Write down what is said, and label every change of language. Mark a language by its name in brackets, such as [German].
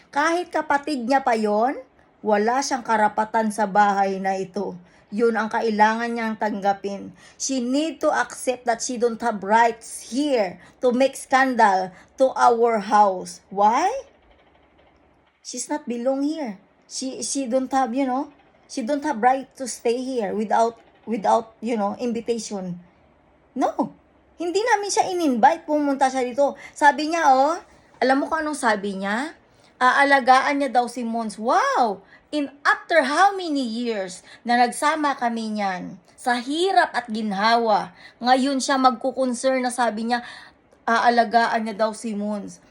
[Filipino] Kahit kapatid niya pa yon, wala siyang karapatan sa bahay na ito. Yun ang kailangan niyang tanggapin. [English] She need to accept that she don't have rights here to make scandal to our house. Why? She's not belong here. She don't have, she don't have right to stay here without, invitation. [Filipino] No, hindi namin siya in-invite, pumunta siya dito. Sabi niya, alam mo kung anong sabi niya? Aalagaan niya daw si Mons. Wow! [English] After how many years [Filipino] na nagsama kami niyan, sa hirap at ginhawa, ngayon siya magkukonsern na sabi niya, aalagaan niya daw si Mons.